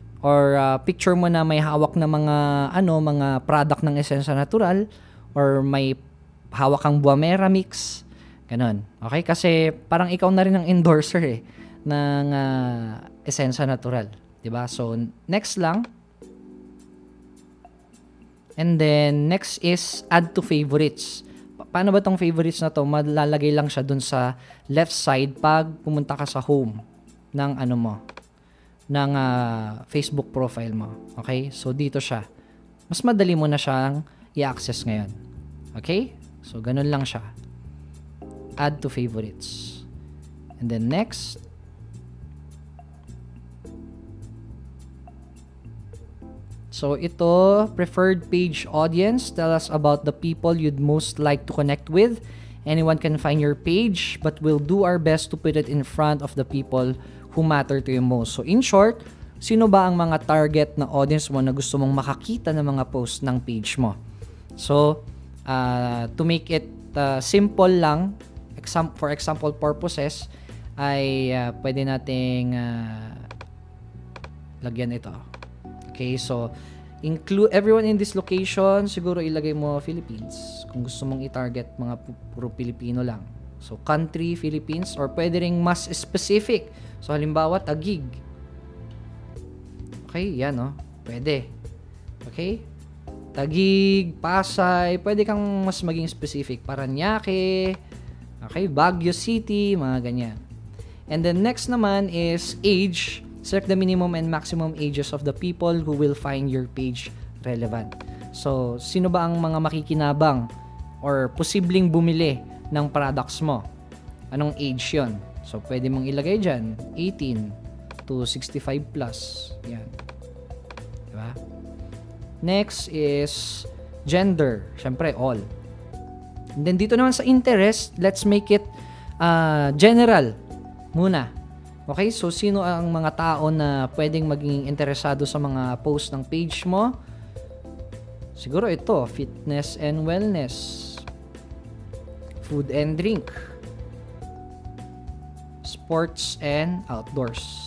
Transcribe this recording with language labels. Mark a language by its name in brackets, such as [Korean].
[Filipino] Or picture mo na may hawak na mga product ng Esensa Natural, or may hawak kang Buamera mix, ganon. Okay? Kasi parang ikaw na rin ang endorser ng Esensa Natural, 'di ba? [English] So next lang. And then, next is add to favorites. [Filipino] Paano ba tong favorites na to? Malalagay lang siya dun sa left side pag pumunta ka sa home ng ng Facebook profile mo. Okay? So, dito siya. Mas madali mo na siyang i-access ngayon. [English] Okay? So, [Filipino] ganun lang siya. [English] Add to favorites. And then, next, so, ito, preferred page audience. Tell us about the people you'd most like to connect with Anyone can find your page, but we'll do our best to put it in front of the people who matter to you most. So in short, [Filipino] sino ba ang mga target na audience mo na gusto mong makakita ng mga post ng page mo? [English] So, to make it simple lang, for example purposes, [Filipino] ay pwede nating lagyan ito. [English] Okay, so include everyone in this location, [Filipino] siguro ilagay mo Philippines kung gusto mong i-target mga puro Pilipino lang. [English] So country Philippines, or [Filipino] pwede ring mas [English] specific. [Filipino] So halimbawa Taguig. Okay, yan pwede. Okay? Taguig, Pasay, pwede kang mas maging specific. Paranaque, okay, Baguio City, mga ganyan. [English] And then next naman is age. Select the minimum and maximum ages of the people who will find your page relevant. [Filipino] So, sino ba ang mga makikinabang or posibleng bumili ng products mo? Anong age yon? So, pwede mong ilagay dyan, 18 to 65 plus. Yan. Diba? [English] Next is gender. [Filipino] Siyempre, [English] all. And then [Filipino] dito naman sa [English] interest, let's make it general muna. [Filipino] Okay, so sino ang mga tao na pwedeng maging interesado sa mga post ng page mo? Siguro ito, [English] fitness and wellness, food and drink, sports and outdoors.